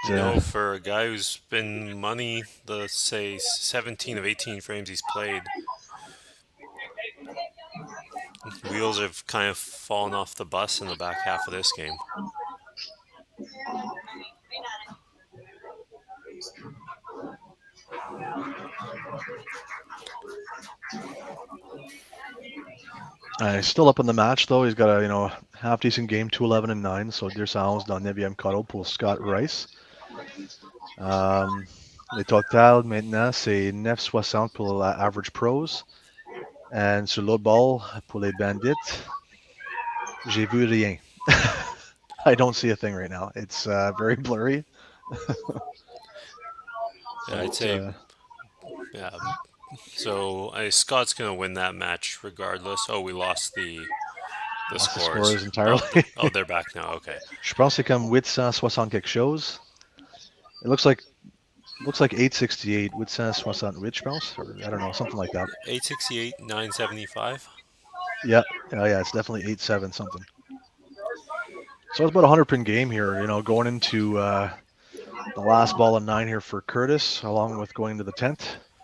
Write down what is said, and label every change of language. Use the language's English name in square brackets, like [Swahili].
[English] No, for a guy who's been money, the say 17 of 18 frames he's played, wheels have kind of fallen off the bus in the back half of this game. He's still up in the match, though. He's got a half decent game, 2-11-9. [French] So Dirsans dans 9e carreau pour Scott Rice. Le total maintenant c'est 9,60 pour l'average pros. [English] And [French] sur l'autre ball pour les Bandits, j'ai vu rien. [English] I don't see a thing right now. It's very blurry. Yeah, I'd say, yeah. So Scott's going to win that match regardless. Oh, we lost the scores entirely. Oh, they're back now. Okay. [French] Je pense que c'est comme 860 quelque chose. [English] It looks like 868, 868, [French] je pense, [English] or I don't know, something like that. 868, 975. Yeah, it's definitely 8-7 something. So it's about a 100-pin game here, going into the last ball of 9 here for Curtis, along with going to the 10th.